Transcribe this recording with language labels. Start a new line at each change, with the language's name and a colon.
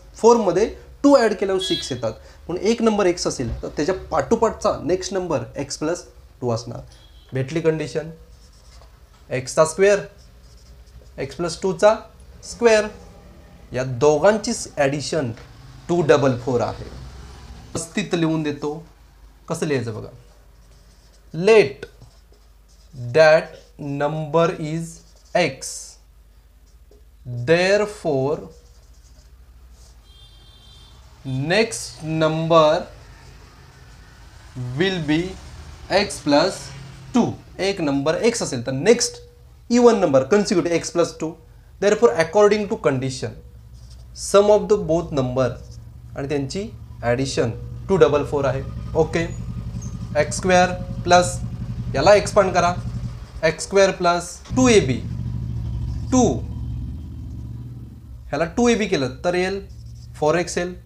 Marathi: 4 मध्ये 2 ॲड केल्यावर 6 येतात. म्हणून एक नंबर x असेल तर त्याच्या पाठोपाठचा नेक्स्ट नंबर x + 2 असणार. भेटली कंडिशन. एक्सचा स्क्वेअर, x + 2चा स्क्वेअर, या दोघांची ॲडिशन 244 आहे. व्यवस्थित लिहून देतो. कसं लिहायचं बघा.
English: Let that number is x, therefore next number will be x + 2.
Marathi: एक नंबर x असेल तर next even number कन्सिक्युटिव्ह x + 2.
English: therefore according to condition sum of the both number
Marathi: आणि त्यांची ॲडिशन 244 आहे.
English: Okay.
Marathi: x² प्लस याला एक्सपांड करा, x² + 2ab, 2 ह्याला 2ab केलं तर येईल 4x येईल.